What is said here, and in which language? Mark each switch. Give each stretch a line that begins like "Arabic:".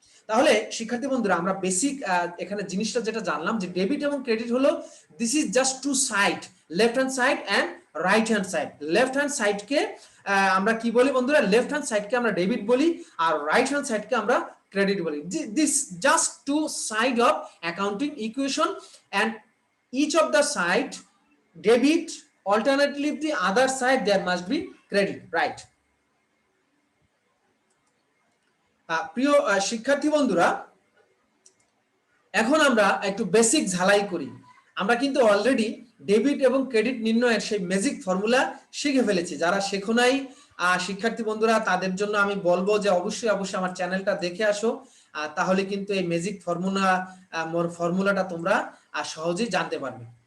Bangla: তাহলে শিক্ষার্থী বন্ধুরা, আমরা বেসিক এখানে জিনিসটা যেটা জানলাম যে ডেবিট এবং ক্রেডিট হলো
English: this is just two side, left hand side
Bangla: and right hand side. Left hand সাইডকে আমরা কি বলি বন্ধুরা? লেফট হ্যান্ড সাইডকে আমরা ডেবিট বলি আর রাইট হ্যান্ড সাইডকে আমরা ক্রেডিট বলি।
English: This just two side of accounting equation and each of the side debit, alternatively the other side there must be credit, right?
Bangla: প্রিয় শিক্ষার্থী বন্ধুরা, এখন আমরা একটু বেসিক ঝালাই করি। আমরা কিন্তু অলরেডি ডেবিট এবং ক্রেডিট নির্ণয়ের সেই ম্যাজিক ফর্মুলা শিখে ফেলেছি। যারা শেখো নাই শিক্ষার্থী বন্ধুরা, তাদের জন্য আমি বলবো যে অবশ্যই আমার চ্যানেলটা দেখে আসো, তাহলে কিন্তু এই ম্যাজিক ফর্মুলাটা তোমরা সহজেই জানতে পারবে।